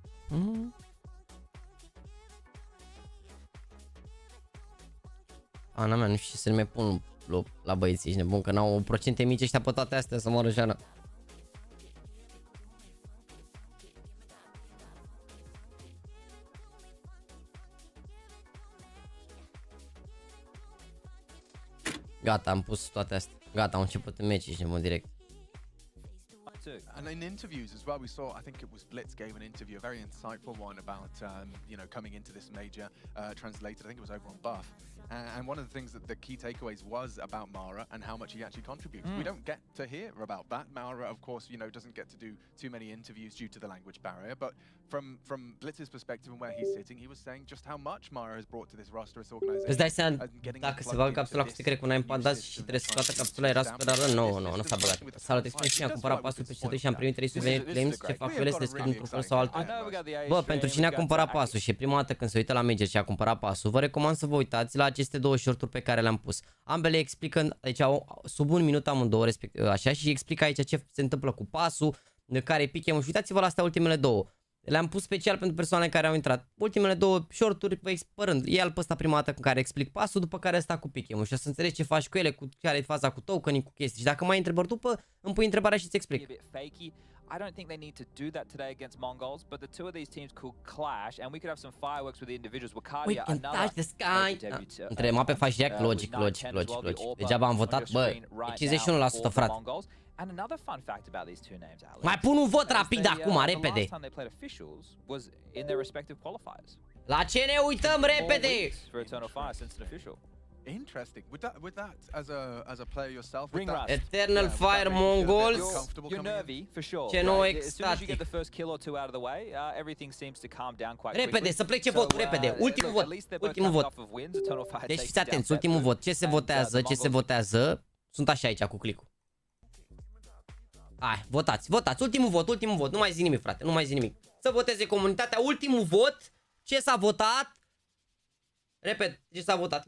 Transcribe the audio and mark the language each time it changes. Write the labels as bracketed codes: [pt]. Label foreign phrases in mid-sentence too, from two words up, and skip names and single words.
[ro] Ana mea, nu știu ce să le mai pun la băieții, ești nebun, că n-au procente mici ăștia pe toate astea să moară Jana. Gata, am pus toate astea. Gata, au început în meci, ești nebun direct. [en] And in interviews as well, we saw, I think it was Blitz gave an interview, a very insightful one about, you know, coming into this major, translated, I think it was over on Buff. And one of the things that the key takeaways was about Mara and how much he actually contributes. We don't get to hear about that. Mara, of course, you know, doesn't get to do too many interviews due to the language barrier. But from Blitz's perspective and where he's sitting, he was saying just how much Mara has brought to this roster, this organization. [ro] Îți dai seama, dacă se bagă capsula cu secret cu un pandas și trebuie să scoată capsula, era super rară? Nu s-a băgat. Salut, explic și am cumpărat pasul pe C2 și am primit 300 de claims. Ce fac ele? Să descrie într-un fel sau altul? Bă, pentru cine a cumpărat pasul și prima dată când se uită la Major și a cumpărat pasul, vă recomand să vă uitați la aceste două shorturi pe care le-am pus. Ambele explică, deci au sub un minut amândouă, așa, și explică aici ce se întâmplă cu pasul, care e pick-em și uitați-vă la astea ultimele două. Le-am pus special pentru persoanele care au intrat. Ultimele două shorturi, vă expărând. E-l pe ăsta prima dată în care explic pasul, după care ăsta cu pick-em și o să înțelegi ce faci cu ele, cu care e faza cu tokening, cu chestii. Și dacă mai ai întrebări după, îmi pui întrebarea și îți explic. [en] I don't think they need to do that today against Mongols, but the two of these teams could clash, and we could have some fireworks with the individuals. We can touch the sky. [ro] Între mape faci Jack, logic. Degeaba am votat, bă, e 51%, frate. [en] And another fun fact about these two names, Alex. [ro] Mai pun un vot rapid acum, repede. [en] The last time they played officials was in their respective qualifiers. [ro] La ce ne uităm repede? [en] For Eternal Fire since an official. Interesting. With that as a player yourself, Eternal Fire Mongols. You're nervy for sure. [ro] Ce nou [en] As soon as you get [ro] extatic. [en] the first kill or two out of the way, everything seems to calm down quite [ro] Repede, [en] quickly. [ro] să plece votul, repede. Ultimul vot. Ultimul vot. Deci fiți atenți, ultimul vot. Ce se votează? Sunt așa aici cu clicul. Hai, votați. Ultimul vot. Nu mai zi nimic, frate. Nu mai zi nimic. Să voteze comunitatea. Ultimul vot. Ce s-a votat? Repet, ce s-a votat.